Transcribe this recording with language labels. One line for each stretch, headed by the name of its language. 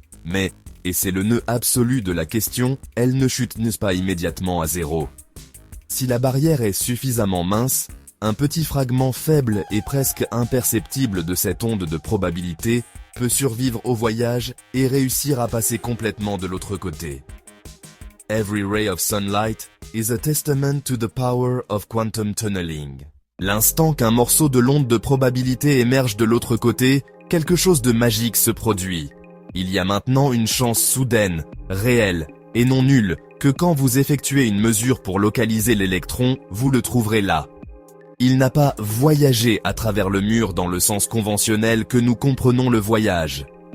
French: Mais, et c'est le nœud absolu de la question, elle ne chute pas immédiatement à zéro. Si la barrière est suffisamment mince, un petit fragment faible et presque imperceptible de cette onde de probabilité peut survivre au voyage et réussir à passer complètement de l'autre côté.
English: Every ray of sunlight is a testament to the power of quantum tunneling.
French: L'instant qu'un morceau de l'onde de probabilité émerge de l'autre côté, quelque chose de magique se produit. Il y a maintenant une chance soudaine, réelle, et non nulle, que quand vous effectuez une mesure pour localiser l'électron, vous le trouverez là. Il n'a pas voyagé à travers le mur dans le sens conventionnel que nous comprenons le voyage.